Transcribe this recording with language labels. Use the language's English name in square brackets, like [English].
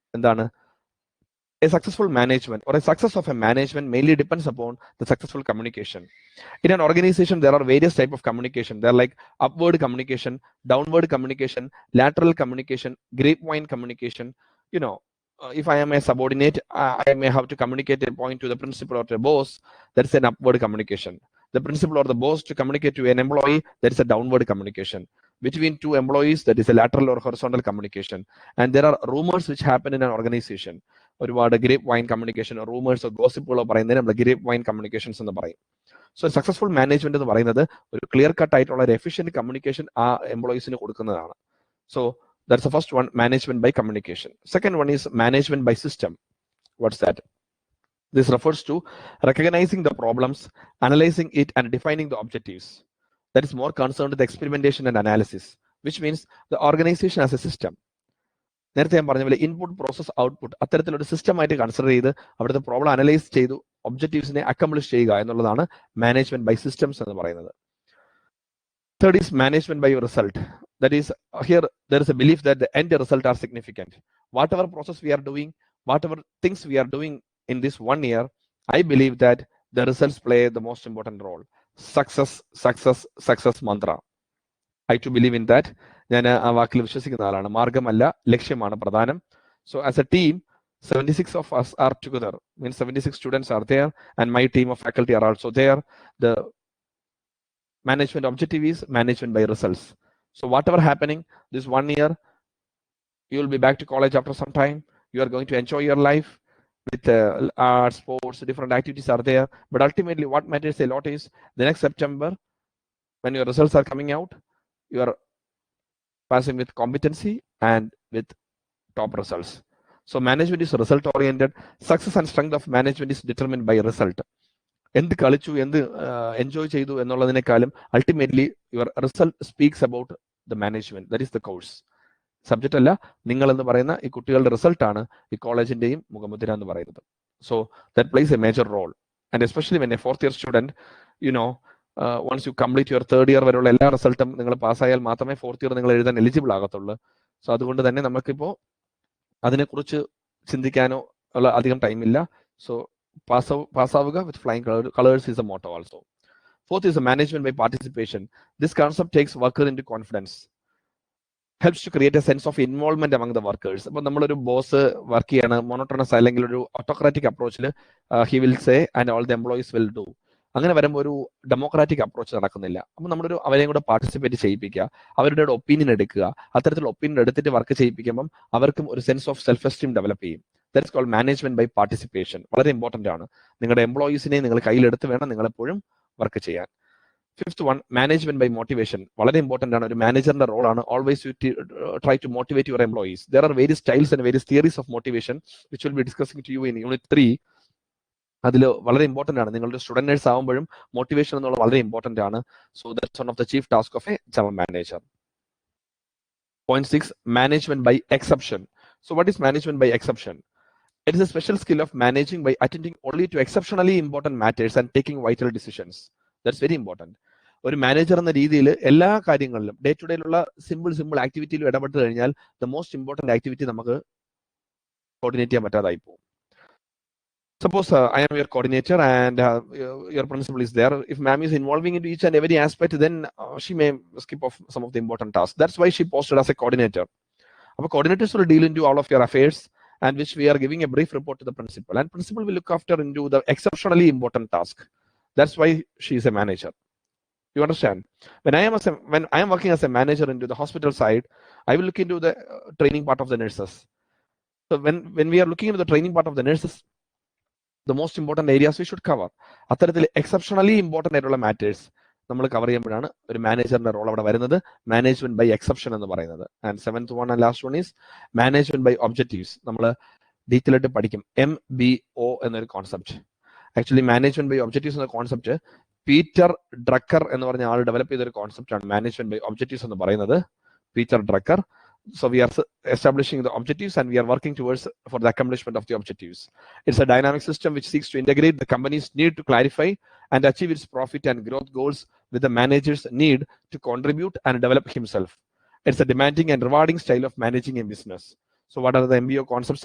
[Malayalam] എന്താണ്? [English] A successful management or a success of a management mainly depends upon the successful communication. In an organization, there are various types of communication. They're like upward communication, downward communication, lateral communication, grapevine communication. You know, if I am a subordinate, I may have to communicate a point to the principal or to a boss. That's an upward communication. The principal or the boss to communicate to an employee, that is a downward communication. Between two employees, that is a lateral or horizontal communication. And there are rumors which happen in an organization. [Malayalam] ഒരുപാട് grape wine communication, റൂമേഴ്സോ ഗോസിപ്പുകളോ പറയുന്നതിന് നമ്മൾ grape wine communications എന്ന് പറയും. So successful management എന്ന് പറയുന്നത് ഒരു clear cut ആയിട്ടുള്ള ഒരു എഫിഷ്യന്റ് കമ്മ്യൂണിക്കേഷൻ ആ എംപ്ലോയീസിന് കൊടുക്കുന്നതാണ്. [English] So that's the first one, management by communication. Second one is management by system. What's that? This refers to recognizing the problems, analyzing it, and defining the objectives. That is more concerned with experimentation and analysis, which means the organization as a system. [Malayalam] നേരത്തെ ഞാൻ പറഞ്ഞ പോലെ input, process, output, അത്തരത്തിലൊരു സിസ്റ്റമായിട്ട് consider ചെയ്ത് അവിടുത്തെ problem analyse ചെയ്തു ഒബ്ജക്റ്റീവ്സിനെ accomplish ചെയ്യുക എന്നുള്ളതാണ് മാനേജ്മെന്റ് ബൈ സിസ്റ്റംസ് എന്ന് പറയുന്നത്. [English] Third is management by result. That is here there is a belief that the end result are significant. Whatever process we are doing, whatever things we are doing in this 1 year, I believe that the results play the most important role. Success, success, success mantra. I too believe in that. [Malayalam] ഞാൻ ആ വാക്കിൽ വിശ്വസിക്കുന്ന ആളാണ്. മാർഗമല്ല, ലക്ഷ്യമാണ് പ്രധാനം. [English] So as a team, 76 of us are together. Means 76 students are there, and my team of faculty are also there. The management objective is management by results. So whatever happening this 1 year, you will be back to college after some time. You are going to enjoy your life with arts, sports, different activities are there. But ultimately what matters a lot is the next September, when your results are coming out, you are passing with competency and with top results. So management is result oriented. Success and strength of management is determined by result. [Malayalam] എന്ത് കളിച്ചു, എന്ത് enjoy ചെയ്തു എന്നുള്ളതിനേക്കാളും [English] ultimately your result speaks about the management. That is the course. [Malayalam] Subject അല്ല, നിങ്ങൾ എന്ന് പറയുന്ന ഈ കുട്ടികളുടെ റിസൾട്ടാണ് ഈ കോളേജിന്റെയും മുഖമുദ്ര എന്ന് പറയുന്നത്. [English] So that plays a major role. And especially when a fourth year student, you know, once you complete your third year [Malayalam] വരെയുള്ള എല്ലാ റിസൾട്ടും നിങ്ങൾ പാസ്സായാൽ മാത്രമേ ഫോർത്ത് ഇയർ നിങ്ങൾ എഴുതാൻ എലിജിബിൾ ആകത്തുള്ളൂ. സോ അതുകൊണ്ട് തന്നെ നമുക്കിപ്പോൾ അതിനെക്കുറിച്ച് ചിന്തിക്കാനോ ഉള്ള അധികം ടൈമില്ല. [English] So പാസ്സാവുക with flying colours is a motto also. Fourth is a management by participation. This concept takes worker into confidence, helps to create a sense of involvement among the workers. [Malayalam] അപ്പോൾ നമ്മളൊരു boss work ചെയ്യാണ്, monotonous അല്ലെങ്കിൽ ഒരു autocratic അപ്രോച്ചിൽ [English] He will say and all the employees will do. [Malayalam] അങ്ങനെ വരുമ്പോൾ ഒരു democratic approach നടക്കുന്നില്ല. അപ്പോൾ നമ്മളൊരു അവരെയും കൂടെ പാർട്ടിസിപ്പേറ്റ് ചെയ്യിപ്പിക്കുക, അവരുടെ ഒപ്പീനിയൻ എടുക്കുക. അത്തരത്തിലുള്ള ഒപ്പീനിയൻ എടുത്തിട്ട് വർക്ക് ചെയ്യിപ്പിക്കുമ്പം അവർക്കും ഒരു sense of self esteem develop ചെയ്യും. [English] That's called management by participation. [Malayalam] വളരെ ഇമ്പോർട്ടന്റ് ആണ്. നിങ്ങളുടെ എംപ്ലോയീസിനെ നിങ്ങൾ കയ്യിലെടുത്ത് വേണം നിങ്ങളെപ്പോഴും വർക്ക് ചെയ്യാൻ. [English] Fifth one, management by motivation. [Malayalam] വളരെ ഇമ്പോർട്ടന്റ് ആണ്. ഒരു മാനേജറിന്റെ റോളാണ് [English] Always you try to motivate your employees. There are various styles and various theories of motivation which will be discussing to you in unit 3. [Malayalam] അതിൽ വളരെ important ആണ്. നിങ്ങളുടെ student nurse ആവുമ്പോഴും motivation എന്നുള്ളത് വളരെ ഇമ്പോർട്ടന്റ് ആണ്. [English] So that's one of the chief task of a general manager. Point 6, management by exception. So what is management by exception? It is a special skill of managing by attending only to exceptionally important matters and taking vital decisions. That's very important. [Malayalam] ഒരു manager എന്ന രീതിയിൽ എല്ലാ കാര്യങ്ങളിലും day to ഡേയിലുള്ള simple ആക്ടിവിറ്റിയിലും ഇടപെട്ട് കഴിഞ്ഞാൽ [English] the most important activity [Malayalam] നമുക്ക് coordinate ചെയ്യാൻ പറ്റാതായി പോകും. [English] Suppose I am your coordinator and your principal is there. If ma'am is involving into each and every aspect, then she may skip off some of the important tasks. That's why she posted as a coordinator. Our coordinators will deal into all of your affairs, and which we are giving a brief report to the principal, and principal will look after into the exceptionally important task. That's why she is a manager. You understand? When I am working as a manager into the hospital side, I will look into the training part of the nurses. So when we are looking into the training part of the nurses, the most important areas we should cover. [Malayalam] അത്തരത്തിൽ exceptionally important ആയിട്ടുള്ള matters നമ്മൾ cover ചെയ്യുമ്പോഴാണ് ഒരു മാനേജറിന്റെ role അവിടെ വരുന്നത്, management by exception എന്ന് പറയുന്നത്. [English] And seventh one and last one is management by objectives. [Malayalam] നമ്മൾ ഡീറ്റെയിൽ ആയിട്ട് പഠിക്കും MBO എന്നൊരു concept. Actually management by objectives എന്ന കോൺസെപ്റ്റ് പീറ്റർ ഡ്രക്കർ എന്ന് പറഞ്ഞ ആൾ ഡെവലപ്പ് ചെയ്ത ഒരു കോൺസെപ്റ്റ് ആണ് മാനേജ്മെന്റ് ബൈ ഒബ്ജക്റ്റീവ്സ് എന്ന് പറയുന്നത്. Peter Drucker, [English] So we are establishing the objectives and we are working towards for the accomplishment of the objectives. It's a dynamic system which seeks to integrate the company's need to clarify and achieve its profit and growth goals with the manager's need to contribute and develop himself. It's a demanding and rewarding style of managing a business. So what are the MBO concepts?